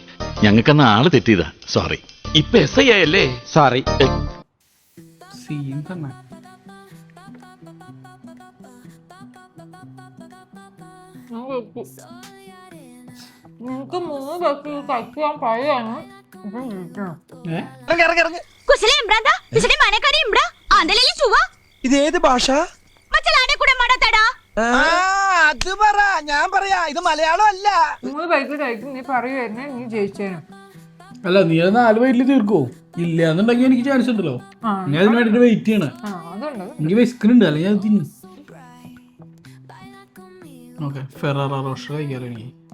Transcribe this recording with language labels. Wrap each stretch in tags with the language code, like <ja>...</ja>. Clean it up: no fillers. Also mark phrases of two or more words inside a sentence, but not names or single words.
<ml>ഞങ്ങൾക്കന്ന് ആള് തെറ്റിയതാ. സോറി. ഇപ്പൊ SI ആയല്ലേ? സോറി. സീൻ തന്നെ. നിങ്ങക്ക് 3 ബൈറ്റ് കഴിക്കാൻ പറയാണ്. కుసలే ఇంబ్రాదా కుసలే మనకరి ఇంబ్రా ఆందలేలి చువా ഇതേത് ഭാഷ?</ml> <te>మచ్చలాడే కూడా మాట్లాడతాడా</te> <ml>അത് പറ, ഞാൻ പറയാ. ഇത് മലയാളം അല്ല. 3 ബൈറ്റ് കഴിക്കും നീ പറയുമായിരുന്നെ നീ ജയിച്ചേനും. അല്ല നീ അത് 4 ബൈറ്റിൽ തീർക്കോ? ഇല്ല എന്നുണ്ടെങ്കിൽ എനിക്ക് ചാൻസ് ഉണ്ടല്ലോ. ഞാൻ അതിന് വേണ്ടിട്ട് വെയിറ്റ് ചെയ്യണേ. അതുണ്ട്. എനിക്ക് വിസ്കുന്നുണ്ട്, അല്ലെങ്കിൽ അത് തിന്നു. ഓക്കെ, ഫെറാറ റോഷർ കഴിക്കാറ് എനിക്ക്.</ml>